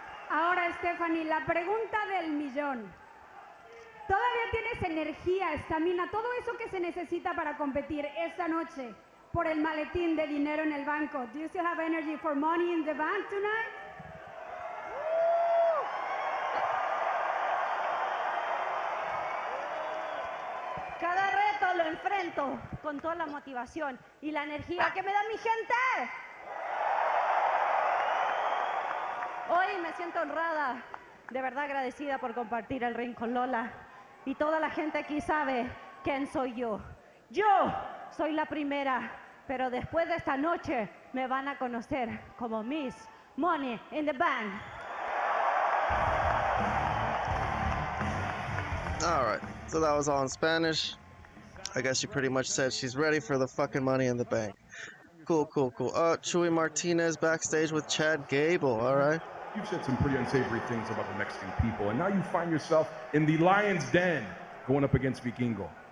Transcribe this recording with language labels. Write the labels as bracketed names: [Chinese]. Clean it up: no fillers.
[Spanish] Ahora, Stephanie, la pregunta del millón. ¿Todavía tienes energía, estamina, todo eso que se necesita para competir esta noche por el maletín de dinero en el banco? [English] Do you still have energy for money in the bank tonight? [Spanish] Cada reto lo enfrento con toda la motivación y la energía que me da mi gente. Hoy me siento honrada, de verdad agradecida por compartir el ring con Lola. Y toda la gente aquí sabe quién soy yo. Yo soy la primera, pero después de esta noche me van a conocer como Miss Money in the Bank. [English] All right, so that was all in Spanish. I guess she pretty much said she's ready for the fucking Money in the Bank. Cool. Chuy Martinez backstage with Chad Gable, all right. You've said some pretty unsavory things about the Mexican people, and now you find yourself in the Lion's Den going up against Vikingo.